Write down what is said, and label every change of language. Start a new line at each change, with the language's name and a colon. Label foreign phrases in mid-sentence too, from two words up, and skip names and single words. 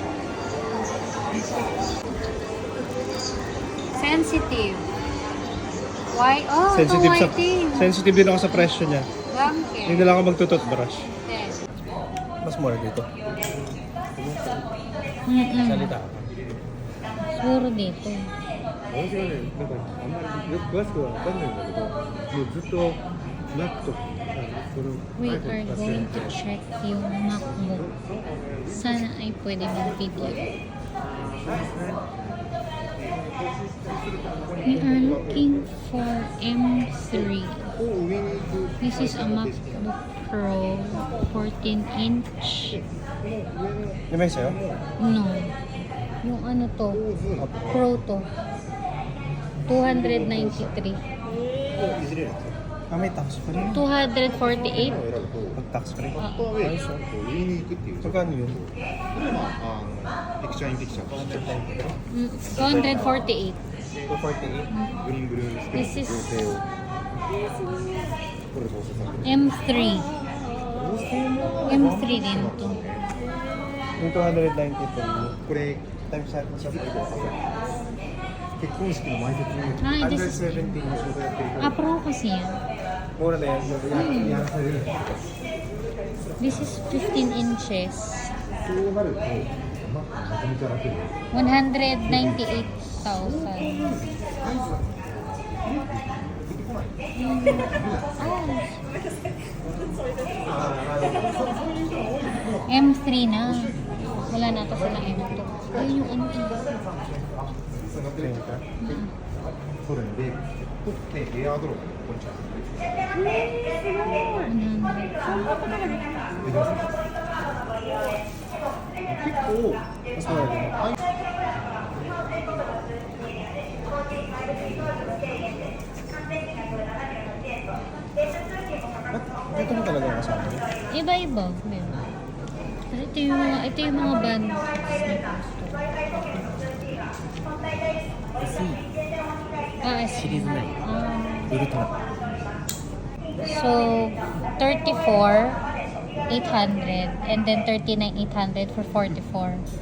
English: Sensitive. Why? Oh,
Filipino: Sensitive ito sa whiting. sensitive din ako sa presyo niya. Bangke. Hindi na lang ako magtututbrush.
English: Yes.
Filipino: Mas mura dito. Salita ka. Siguro dito.
Japanese: 私はね、なんかあんまりよく詳しくは分かんないんだけど、もうずっと Mac とか、その
English: We
Japanese: iPhone
English: are
Japanese: 使ってる
English: going
Japanese: ん
English: to
Japanese: で、
Filipino: check yung MacBook. Sana ay pwede mag-video.
English: We are looking for M3.
Japanese: こう上に行く
English: This is a MacBook Pro 14-inch.
Filipino: Di ba yung sa'yo? No. Yung ano to? Pro to. 293.
Japanese: いずれなんですよ。
Filipino: Ah, may tax pa rin. 248.
Japanese: を選ぶと、
Filipino: Pag tax free.
Japanese: アッパーウェイこう上に行くっていう。
Filipino: Magkano yun?
Japanese: まあ、ピクチャーインピクチャーとして、
Filipino: 248. 248.
Japanese: グリーンブルースクリーン
English: This is
Japanese: 合成を。これ合成されてる。
Filipino: M3. M3 din to. Yung 293.
Japanese: これ、
Filipino: Times natin sa
Japanese: 結婚式の前説に、
English: Ah, this is...
Japanese: 117 の仕事やってるから、
Filipino: Ah, Pro kasi yan. Mura na yan.
Japanese: やらされる。
English: This is 15 inches.
Japanese: そうなると、まあ、めちゃめちゃ楽になる。
Filipino: 198,000. Ah. M3 na. Wala na ito sila M2. Ayun yung ano eh.
Japanese: それで、エアドロップ、こんにちは。結構、そうだね。
Filipino: Ito mo talaga kasama? Iba-iba. Meron. Ito yung mga band. SE. Ultra.
English: So, 34,800 and then 39,800 for 44.